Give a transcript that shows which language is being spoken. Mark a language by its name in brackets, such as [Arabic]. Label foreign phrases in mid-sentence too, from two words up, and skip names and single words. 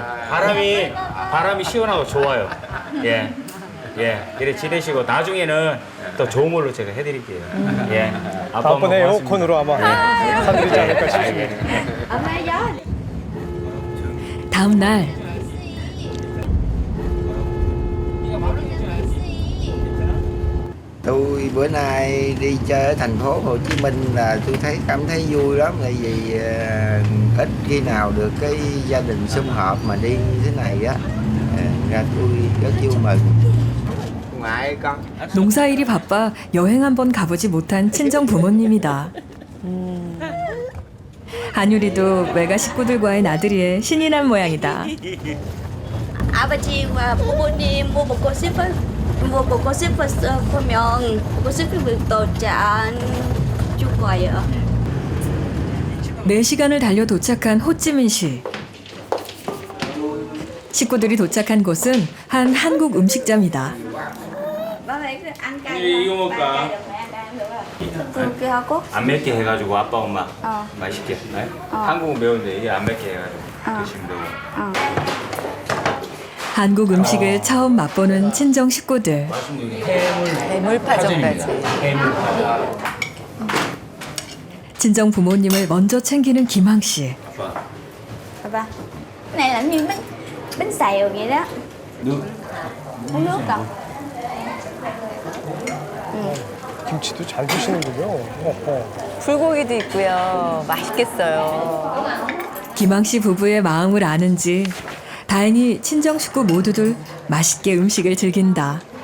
[Korean] 바람이 시원하고 좋아요. 예. 예, 이래 지내시고 나중에는 더 좋은 걸로 제가 해드릴게요. 예. 다음번에 에어컨으로 아마 사드리지 않을까 싶습니다. 다음 날 [Vietnamese] Tôi bữa nay đi chơi ở thành phố Hồ Chí Minh là tôi cảm thấy vui lắm, tại vì ít khi nào được cái gia đình sum họp mà đi như thế này á, ra tôi rất vui mừng. Ngoại con. [Korean] 농사일이 바빠 여행 한번 가보지 못한 친정 부모님이다. 한유리도 외가 식구들과의 나들이에 신이 난 모양이다. 아버지와 부모님 뭐 먹고 싶어요? 뭐 먹고 싶으면 먹고 싶으면 줄 거예요. 4시간을 달려 도착한 호찌민시. 식구들이 도착한 곳은 한 한국 음식점이다. [Vietnamese] vậy ăn cay [Korean] 이거 [Vietnamese] không? [Korean] 먹을까? [Vietnamese] Ba cay được, mẹ ăn cay không được không? [Korean] Kêu 하고? 안 맵게 해가지고 아빠 엄마 맛있게. 네? 한국은 매운데 이게 안 맵게 해가지고 드시면 되고. 한국 음식을 처음 맛보는 친정 식구들. 해물파전까지. 친정 부모님을 먼저 챙기는 김항 씨. [Vietnamese] Ba. Cái này là như bánh xèo vậy đó. nước. Uống nước không? [Korean] 김치도 잘 드시는군요. 불고기도 있고요. 맛있겠어요. 김항 씨 부부의 마음을 아는지 다행히 친정 식구 모두들 맛있게 음식을 즐긴다.